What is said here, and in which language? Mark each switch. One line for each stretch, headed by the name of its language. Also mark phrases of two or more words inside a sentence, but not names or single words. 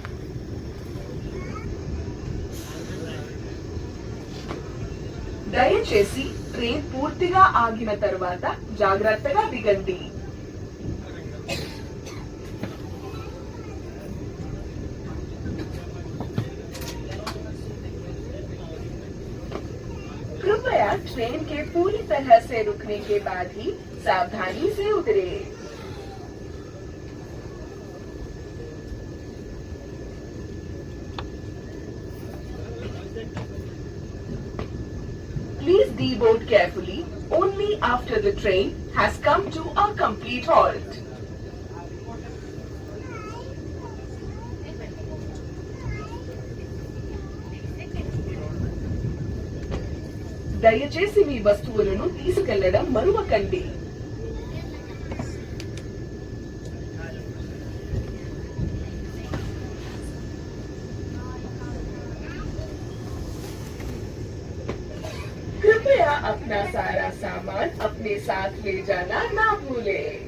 Telugu: దయచేసి ట్రైన్ పూర్తిగా ఆగిన తర్వాత జాగ్రత్తగా దిగండి.
Hindi: कृपया ट्रेन के पूरी तरह से रुकने के बाद ही सावधानी से उतरे.
English: Please deboard carefully only after the train has come to a complete halt.
Telugu: దయచేసి మీ వస్తువులను తీసుకెళ్లడం మరువకండి.
Hindi: कृपया अपना सारा सामान अपने साथ ले जाना ना भूलें.